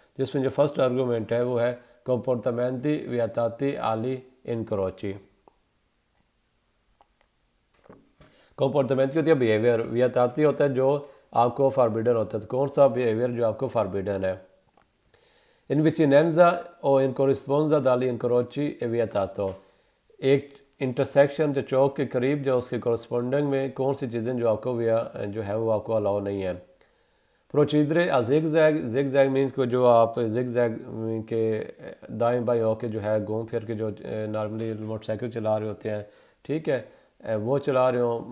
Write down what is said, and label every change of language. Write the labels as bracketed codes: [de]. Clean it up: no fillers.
[hi] तो इसमें जो फर्स्ट आर्गूमेंट है वो है [it] comportamenti vietati ali incroci। [hi] comportamenti होती है बिहेवियर, वियताती होता है जो आपको फॉरबिडन होता है। तो कौन सा बिहेवियर जो आपको फॉरबिडन है। [it] In vicinanza o in corrispondenza dagli incroci è vietato। [hi] एक इंटरसेक्शन जो चौक के करीब जो उसके corresponding में कौन सी चीज़ें जो आपको जो है वो आपको अलाउ नहीं है। प्रोसीजरे zig zag, zig zag means को जो आप जिग जैग के दाएं बाएं होके जो है घूम फिर के जो नॉर्मली मोटरसाइकिल चला रहे होते हैं, ठीक है, वो चला रहे हो।